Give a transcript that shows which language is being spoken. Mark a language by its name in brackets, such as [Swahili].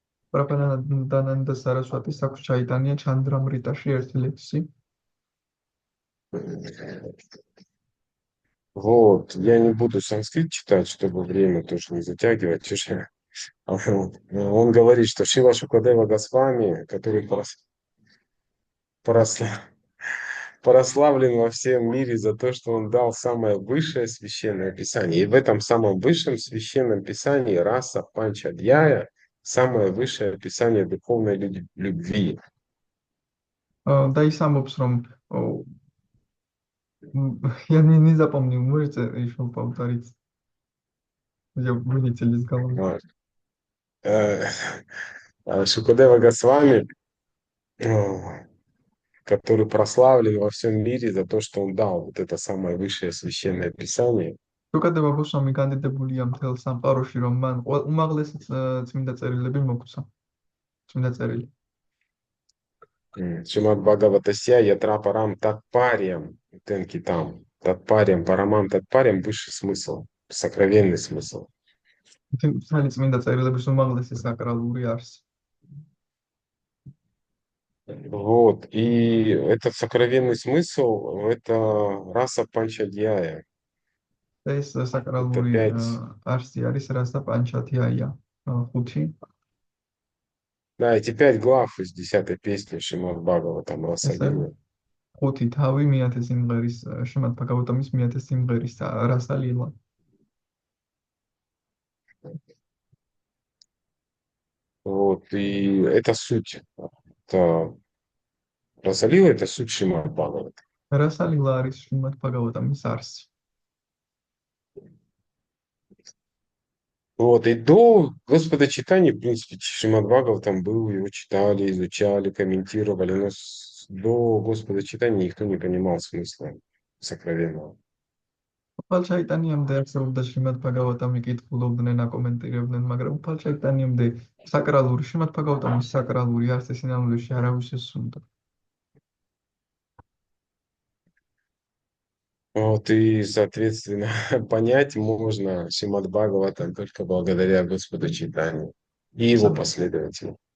[Georgian] პრაბჰადანანდა სარასვატის აქვს ჩაიტანია ჩანდრამრიტაში ერთი ლექსი. [Russian] Вот, я не буду санскрит читать, чтобы время тоже не затягивать уже. Он говорит, что Шива Шукадева Госвами, который прославлен во всем мире за то, что он дал самое высшее священное писание. И в этом самом высшем священном писании раса Панчадьяя — самое высшее писание духовной любви. [Georgian] და ის ამბობს რომ [Russian] я не запомнил, можете еще повторить? Я вылетели из головы. Вот. Шукадева Госвами, который прославлен во всем мире за то, что он дал вот это самое высшее священное писание. [Georgian] შუკადევა გოსვამი კანდიდებულია მთელ სამყაროში რომ მან უმაღლესი წმინდა წერილები მოგცა. წმინდა წერილი. [Sanskrit] Шримад Бхагаватасья Ятрапарам Татпариям Тенкитам. Татпариям, Парамам Татпариям [Russian] — высший смысл, сокровенный смысл. [Georgian] მთელი წმინდა წერილების უმაღლესი საკრალური არსი. [Russian] Вот, и этот сокровенный смысл — это раса Панчадьяя. [Georgian] ეს საკრალური არსი არის რასა პანჩათიაია, 5. [Russian] Да, эти 5 глав из 10-й песни Шримад Бхагаватам Раса Лила. [Georgian] 5 თავი მეათე სიმღერის შრიმად ბჰაგავატამის მეათე სიმღერის რასა ლილა. [Russian] Вот, и это суть. Это Раса Лила — это суть Шримад Бхагаватам. [Georgian] რასა ლილა არის შრიმად ბჰაგავატამის არსი. [Russian] Вот, и до Господа читания, в принципе, Шримад Бхагаватам был, его читали, изучали, комментировали, но до Господа читания никто не понимал смысла сокровенного. [Georgian] უფალ ჩაიტანიამდე არსებობდა შრიმად ბჰაგავატამი კითხულობდნენ, აკომენტირებდნენ, მაგრამ უფალ ჩაიტანიამდე საკრალური შრიმად ბჰაგავატამის საკრალური არსი სინამდვილეში არავის ესუნდა. [Russian] Вот, и, соответственно, понять можно Шримад Бхагаватам только благодаря Господу читанию и его последователям.